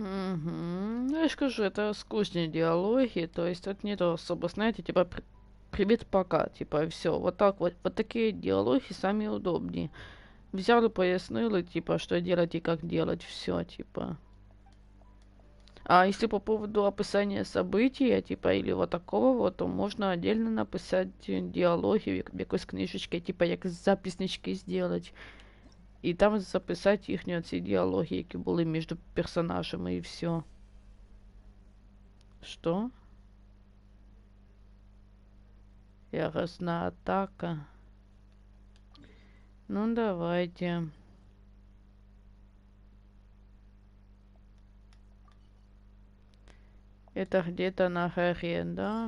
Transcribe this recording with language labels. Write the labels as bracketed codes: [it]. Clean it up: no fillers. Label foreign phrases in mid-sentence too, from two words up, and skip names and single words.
[uk] Ну, я ж кажу, [ru] это скучные диалоги, то есть тут нету особо, знаете, типа привет, пока, типа, и все. Вот так вот. Вот такие диалоги сами удобнее. Взял и пояснил, и, типа, что делать и как делать, все, типа. А если по поводу описания события, типа, или вот такого вот, то можно отдельно написать диалоги [uk] в якоїсь [ru] книжечке, типа, [uk] як записнички [ru] сделать. [uk] І там записати їхні ці діалоги, які були між персонажами, і все. [ru] Что? Яростная атака. Ну, давайте. Это где-то на горе, да?